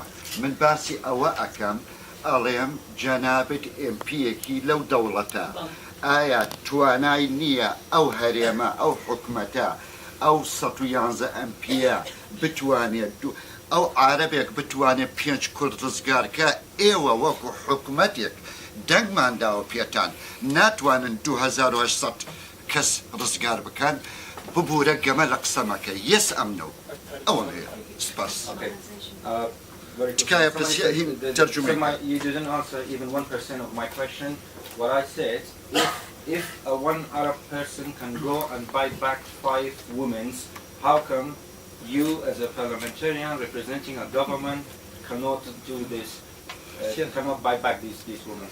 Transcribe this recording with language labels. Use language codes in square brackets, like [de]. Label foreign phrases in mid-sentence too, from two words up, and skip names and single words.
[ckb] من باسی ئەوە ئەەکەم ئەڵێم جەنابەت ئێمپیەکی لەو دەوڵەتە ئایا توانای نییە ئەو هەرێمە ئەو حکومەتە ئەو 111 ئەمپیە بتوانێت ئەو عارەبێک بتوانێت 5 کورد ڕزگارکە ئێوە وەکو حکومەتێک دەنگمان داوە پێتان ناتوانن 2800 کەس ڕزگار بکەن ببوورە گەمە لە قسەمەکە یەس ئەمنەوە ئەوە سپاس. [en] You didn't answer even 1% of my question. What I said, if one Arab person can go and buy back 5 women, how come you as a parliamentarian representing a government cannot do this, cannot buy back these women?